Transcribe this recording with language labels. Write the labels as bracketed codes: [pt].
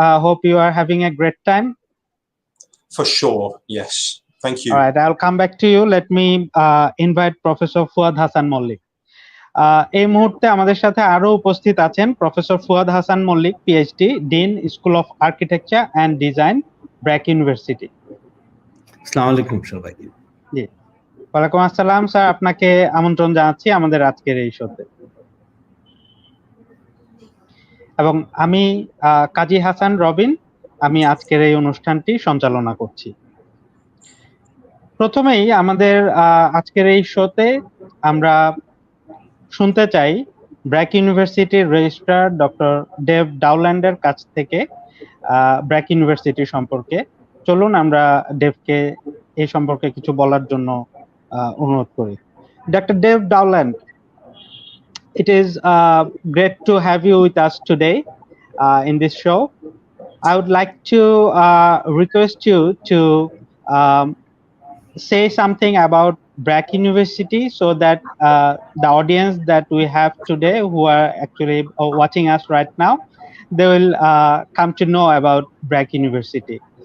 [en] Hope you are having a great time. For sure, yes. Thank you. All right, I'll come back to you. Let me invite Professor Fuad Hasan Mollik. [bn] এই মুহূর্তে আমাদের সাথে আরো উপস্থিত আছেন professor Fuad Hasan Mallick, PhD, dean, school of architecture and design, BRAC university. আসসালামু আলাইকুম সবাইকে। জি, ওয়ালাইকুম আসসালাম স্যার, আপনাকে আমন্ত্রণ জানাচ্ছি আমাদের আজকের এই শোতে। এবং আমি কাজী হাসান রবিন, আমি আজকের এই অনুষ্ঠানটি সঞ্চালনা করছি। প্রথমেই আমাদের আজকের এই শোতে আমরা শুনতে চাই ব্র্যাক ইউনিভার্সিটির রেজিস্ট্রার ডক্টর ডেভ ডাউল্যান্ডের কাছ থেকে ব্র্যাক ইউনিভার্সিটি সম্পর্কে। চলুন আমরা ডেভকে এই সম্পর্কে কিছু বলার জন্য অনুরোধ করি। [en] Dr. Dev Dowland, it is great to have you with us today in this show. I would like to request you to say something about Brack University so that the audience that we have today who are actually watching us right now, they will come to know about Brack University.